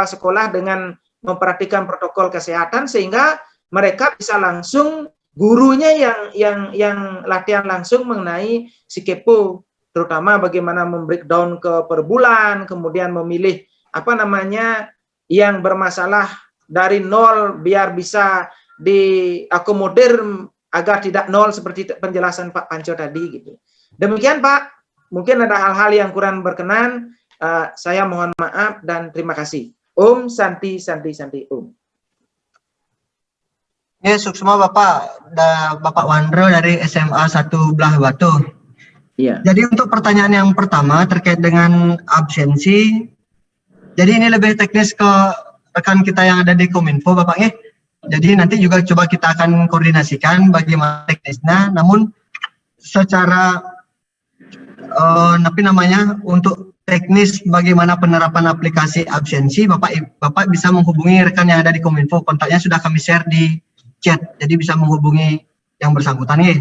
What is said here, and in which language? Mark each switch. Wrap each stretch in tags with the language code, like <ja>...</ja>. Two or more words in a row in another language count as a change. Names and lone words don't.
<id>sekolah dengan memperhatikan protokol kesehatan, sehingga mereka bisa langsung, gurunya yang latihan langsung mengenai Sikepo, terutama bagaimana membreakdown ke per bulan, kemudian memilih yang bermasalah dari nol biar bisa diakomodir agar tidak nol seperti penjelasan Pak Panco tadi gitu. Demikian Pak, mungkin ada hal-hal yang kurang berkenan, saya mohon maaf dan terima kasih.</id> <sa>Om Santi Santi Santi Om.</sa> <id>Ya, suksma Bapak, Bapak Wandro dari SMA 1 Belah Batu. Iya. Jadi untuk pertanyaan yang pertama terkait dengan absensi, jadi ini lebih teknis ke rekan kita yang ada di Kominfo, Bapak ya. Jadi nanti juga coba kita akan koordinasikan bagaimana teknisnya, namun secara untuk teknis bagaimana penerapan aplikasi absensi, Bapak bisa menghubungi rekan yang ada di Kominfo, kontaknya sudah kami share di chat, jadi bisa menghubungi yang bersangkutan ya.</id>